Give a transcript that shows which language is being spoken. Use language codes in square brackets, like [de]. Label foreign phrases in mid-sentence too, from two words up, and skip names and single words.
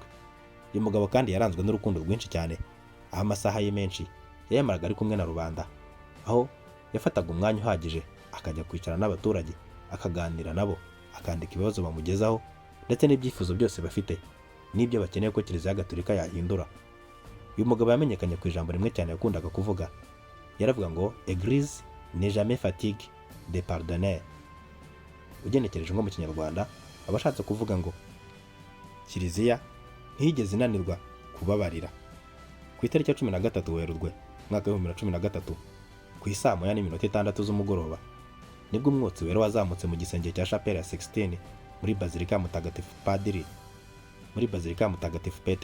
[rw] Uyu mugabo kandi yaranzwe n'urukundo rwinshi cyane, aho amasaha ye menshi yayamaraga ari kumwe na rubanda, aho yafataga umwanya uhagije akajya kwicara n'abaturage akaganira nabo, akandika ibibazo bamugezaho ndetse n'ibyifuzo byose bafite n'ibyo bakeneye ko Kiliziya Gatolika yahindura. Uyu mugabo yamenyekanye ku ijambo rimwe cyane yakundaga kuvuga, yaravuga ngo [fr] Église n'est jamais fatigue de pardonner. [rw] Ugenekereje nko mu Kinyarwanda abashatse kuvuga ngo Kiliziya ntiyigeze inanirwa kubabarira. Ku itariki ya 13 Werurwe mwaka wa 2013 ku isaa 9:06 z'umugoroba nibwo umwotsi wera wazamutse mu gisenge cya Chapelle ya Sixtine muri Bazilika Mutagatifu Petero.